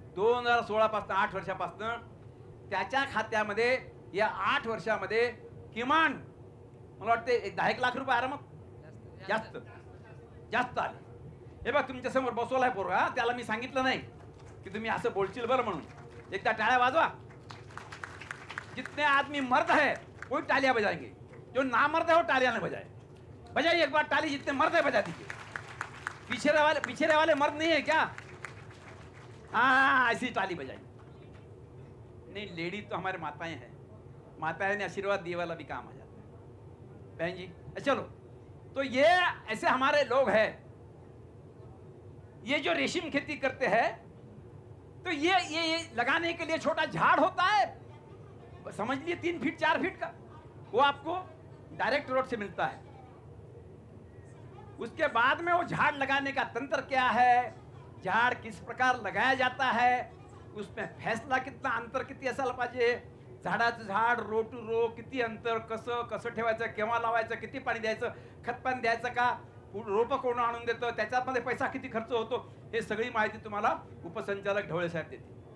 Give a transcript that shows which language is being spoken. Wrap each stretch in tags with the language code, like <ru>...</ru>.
<mr>2016 पासून, 8 वर्षापासून त्याच्या खात्यामध्ये या 8 वर्षामध्ये किमान मला वाटते 10 लाख रुपये आरामात जास्त आले. हे बघ तुमच्या समोर बसवलाय पोरगा, त्याला मी सांगितलं नाही की तुम्ही असं बोलशील बरं म्हणून. एकदा टाळ्या वाजवा.</mr> <hi>जितने आदमी मर्द है वो तालियां बजाएंगे, जो ना मर्द है वो तालियां नहीं बजाए. बजाइए एक बार ताली, जितने मर्द है बजा दीजिए. पीछे वाले मर्द नहीं है क्या? हाँ ऐसी ताली बजाइए. नहीं, लेडी तो हमारे माताएं हैं, माताएं ने आशीर्वाद दिए वाला भी काम आ जाता है. बहन जी चलो, तो ये ऐसे हमारे लोग हैं. ये जो रेशम खेती करते हैं, तो ये लगाने के लिए छोटा झाड़ होता है, समझ लिए 3 फीट 4 फीट का, वो आपको डायरेक्ट रोड से मिलता है. उसके बाद में वो झाड़ लगाने का तंत्र क्या है, झाड़ किस प्रकार लगाया जाता है, उसमें फैसला कितना,</hi> <mr>अंतर किती असायला पाहिजे, झाडाचं झाड रो टू रो किती अंतर, कसं ठेवायचं, केव्हा लावायचं, किती पाणी द्यायचं, खतपाणी द्यायचं का, रोपं कोण आणून देतं, त्याच्यामध्ये पैसा किती खर्च होतो, हे सगळी माहिती तुम्हाला उपसंचालक ढवळे साहेब देतील.</mr>